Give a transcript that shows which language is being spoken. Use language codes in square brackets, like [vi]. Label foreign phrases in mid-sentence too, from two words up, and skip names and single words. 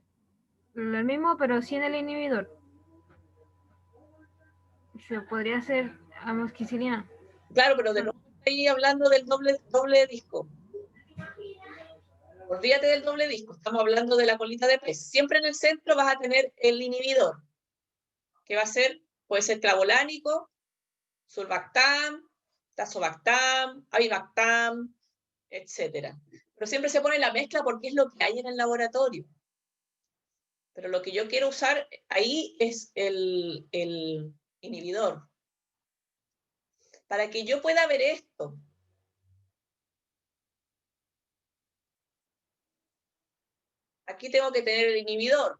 [es] Lo mismo, pero sin el inhibidor. Se podría hacer amoxicilina. Claro, pero de nuevo estoy hablando del doble disco. Olvídate del doble disco, estamos hablando de la colita de pez. Siempre en el centro vas a tener el inhibidor, que va a ser, puede ser clavulánico, surfactam, tazobactam, avibactam, etc. Pero siempre se pone la mezcla porque es lo que hay en el laboratorio. Pero lo que yo quiero usar ahí es el inhibidor. Para que yo pueda ver esto, aquí tengo que tener el inhibidor.